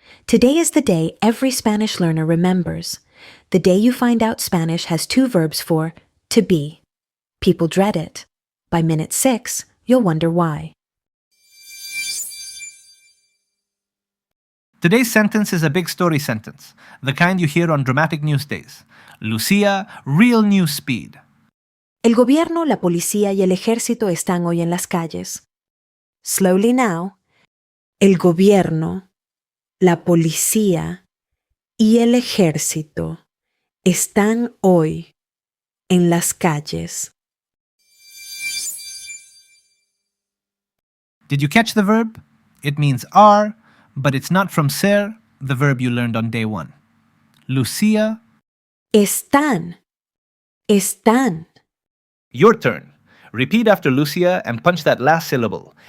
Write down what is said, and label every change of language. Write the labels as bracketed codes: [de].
[en] Today is the day every Spanish learner remembers. The day you find out Spanish has two verbs for to be. People dread it. By minute 6, you'll wonder why. Today's sentence is a big story sentence, the kind you hear on dramatic news days. Lucia, real news speed. [es] El gobierno, la policía y el ejército están hoy en las calles. [en] Slowly now. [es] El gobierno, la policía y el ejército están hoy en las calles. [en] Did you catch the verb? It means are, but it's not from ser, the verb you learned on day 1. Lucia. [es] Están. [en] Your turn. Repeat after Lucia and punch that last syllable.